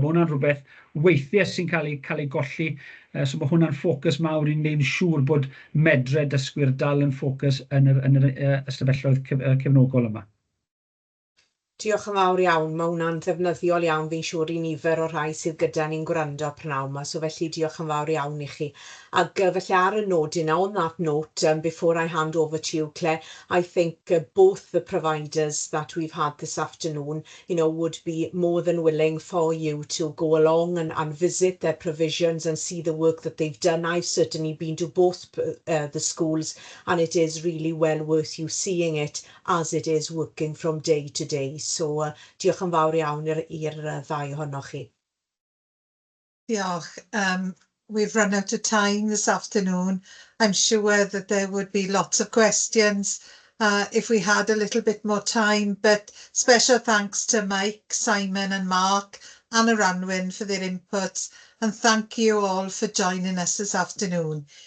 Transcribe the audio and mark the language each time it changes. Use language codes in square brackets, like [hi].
[cy] Mae hwnna'n rhywbeth weithiau sy'n cael ei golli, so mae hwnna'n ffocws mawr i'n neud yn siŵr bod medre dysgwyr dal yn ffocws yn yr ystafelloedd cefnogol yma. Diolch yn fawr iawn, mae hwnna'n ddefnyddiol iawn, fi'n siŵr i nifer o rhai sydd gyda ni'n gwrando pnawn yma, so felly diolch yn fawr iawn i chi. Ac felly ar y nodyn, [en] on that note, before I hand over to you, Claire, I think both the providers that we've had this afternoon, would be more than willing for you to go along and visit their provisions and see the work that they've done. I've certainly been to both the schools, and it is really well worth you seeing it as it is working from day to day. [cy] So diolch yn fawr iawn i'r ddau ohonoch chi. Diolch. [en] We've run out of time this afternoon. I'm sure that there would be lots of questions if we had a little bit more time, but special thanks to Mike, Simon and Mark and Aranwen for their inputs, and thank you all for joining us this afternoon.